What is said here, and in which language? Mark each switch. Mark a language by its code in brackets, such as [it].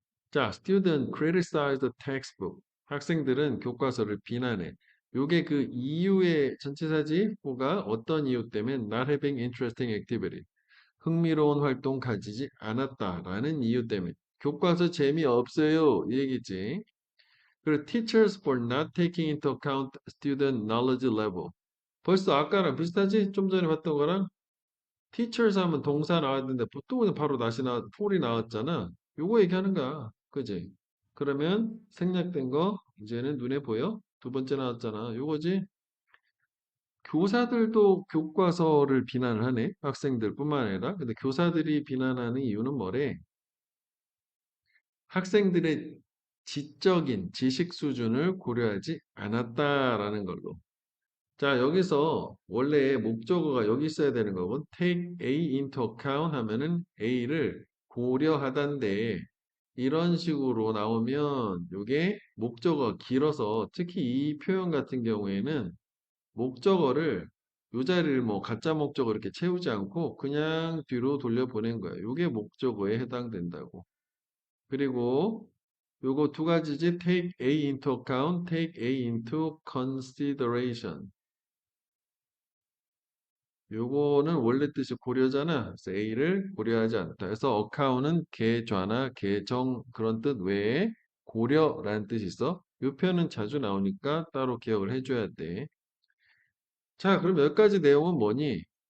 [en] 자, student criticize the textbook. [ko] 학생들은 교과서를 비난해. 요게 그 이유의 전치사지? 뭐가 어떤 이유 때문에 [en] not having interesting activity. [ko] 흥미로운 활동 가지지 않았다라는 이유 때문에. 교과서 재미없어요. 이 얘기지. 그리고 [en] teachers for not taking into account student knowledge level. [ko] 벌써 아까랑 비슷하지? 좀 전에 봤던 거랑 teachers 하면 동사 나왔는데 보통은 바로 다시 폴이 나왔잖아. 요거 얘기하는 거야. 그지? 그러면 생략된 거 이제는 눈에 보여? 두 번째 나왔잖아. 요거지? 교사들도 교과서를 비난을 하네. 학생들뿐만 아니라. 근데 교사들이 비난하는 이유는 뭐래? 학생들의 지적인 지식 수준을 고려하지 않았다라는 걸로. 자, 여기서 원래 목적어가 여기 있어야 되는 거고, [en] take A into account [ko] 하면은 A를 고려하단데, 이런 식으로 나오면 이게 목적어 길어서 특히 이 표현 같은 경우에는 목적어를 요 자리를 뭐 가짜 목적어 이렇게 채우지 않고 그냥 뒤로 돌려보낸 거예요. 이게 목적어에 해당된다고. 그리고 요거 두 가지지 [en] take A into account, take A into consideration. [ko] 요거는 원래 뜻이 고려잖아. 그래서 A를 고려하지 않다. 그래서 account은 계좌나 계정 그런 뜻 외에 고려라는 뜻이 있어. 요 표현은 자주 나오니까 따로 기억을 해줘야 돼. 자, 그럼 여기까지 내용은 뭐니?